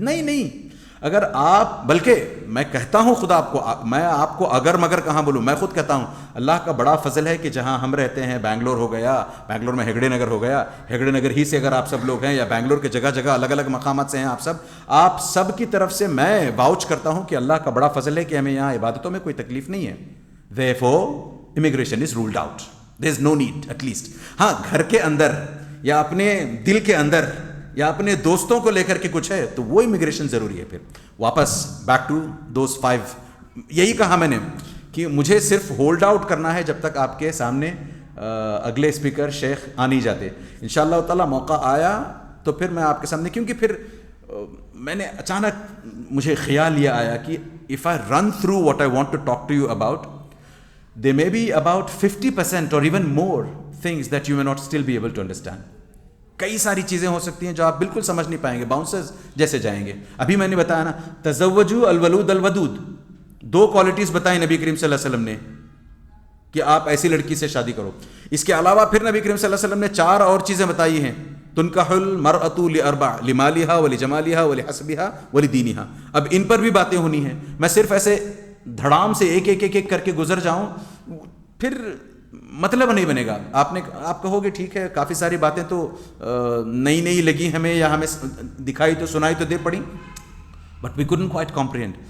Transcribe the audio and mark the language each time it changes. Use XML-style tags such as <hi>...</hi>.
<ur>نہیں، اگر آپ، بلکہ میں کہتا ہوں خدا آپ کو، میں آپ کو اگر مگر کہاں بولوں، میں خود کہتا ہوں اللہ کا بڑا فضل ہے کہ جہاں ہم رہتے ہیں بنگلور ہو گیا، بنگلور میں ہیگڑے نگر ہو گیا، ہیگڑے نگر ہی سے اگر آپ سب لوگ ہیں یا بنگلور کے جگہ جگہ الگ الگ مقامات سے ہیں آپ سب کی طرف سے میں واؤچ کرتا ہوں کہ اللہ کا بڑا فضل ہے کہ ہمیں یہاں عبادتوں میں کوئی تکلیف نہیں ہے.</ur> <en>therefore immigration is ruled out, there is no need at least.</en> <ur>ہاں گھر کے اندر یا اپنے دل کے اندر یا اپنے دوستوں کو لے کر کے کچھ ہے تو وہ امیگریشن ضروری ہے. پھر واپس</ur> <en>back to those</en> <ur>5، یہی کہا میں نے کہ مجھے صرف ہولڈ آؤٹ کرنا ہے جب تک آپ کے سامنے اگلے اسپیکر شیخ آ نہیں جاتے. انشاءاللہ تعالی موقع آیا تو پھر میں آپ کے سامنے، کیونکہ پھر میں نے اچانک مجھے خیال یہ آیا کہ</ur> <en>if I run through what I want to talk to you about, there may be about 50% or even more things that you may not still be able to understand.</en> <ur>کئی ساری چیزیں ہو سکتی ہیں جو آپ بالکل سمجھ نہیں پائیں گے، باؤنسرز جیسے جائیں گے. ابھی میں نے بتایا نا</ur> <ar>تزوجوا الولود الودود،</ar> <ur>2 کوالٹیز بتائیں نبی کریم صلی اللہ علیہ وسلم نے کہ آپ ایسی لڑکی سے شادی کرو. اس کے علاوہ پھر نبی کریم صلی اللہ علیہ وسلم نے 4 اور چیزیں بتائی ہیں.</ur> <ar>تنکح المرأۃ لأربع، لمالها ولجمالها ولحسبها ولدینها.</ar> <ur>اب ان پر بھی باتیں ہونی ہیں. میں صرف ایسے دھڑام سے ایک کر کے گزر جاؤں پھر مطلب نہیں بنے گا. آپ کہو گے ٹھیک ہے کافی ساری باتیں تو نئی لگی ہمیں یا ہمیں دکھائی تو سنائی تو دے پڑی،</ur> <en>But we couldn't quite comprehend.</en>